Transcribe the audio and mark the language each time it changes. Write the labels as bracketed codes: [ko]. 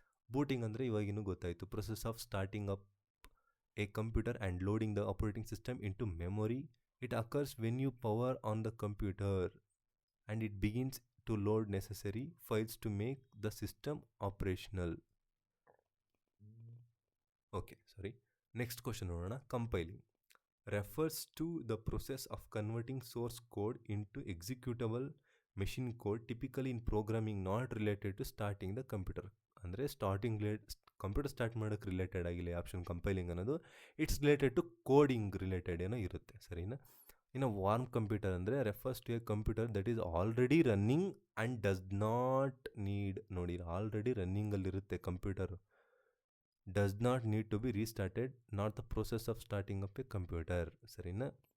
[en] booting [kn] ಅಂದರೆ ಇವಾಗಿನೂ ಗೊತ್ತಾಯಿತು, [en] Process of starting up a computer and loading the operating system into memory. It occurs when you power on the computer and it begins to load necessary files to make the system operational. [kn] Okay, sorry. Next question ನೋಡೋಣ. [en] Compiling refers to the process of converting source code into executable machine code, typically in programming not related to starting the computer. [kn] ಅಂದರೆ computer start ಮಾಡೋಕ್ಕೆ related ಆಗಿಲ್ಲ option compiling ಅನ್ನೋದು. [en] it's related to coding related [kn] ಏನೋ ಇರುತ್ತೆ, ಸರಿನಾ. [en] ಇನ್ನು warm computer ಅಂದರೆ refers to a computer that is already running and does not need. [kn] ನೋಡಿ, already ರನ್ನಿಂಗಲ್ಲಿರುತ್ತೆ computer, [en] does not need to be restarted, not the process of starting up a computer, [kn] ಸರಿನಾ.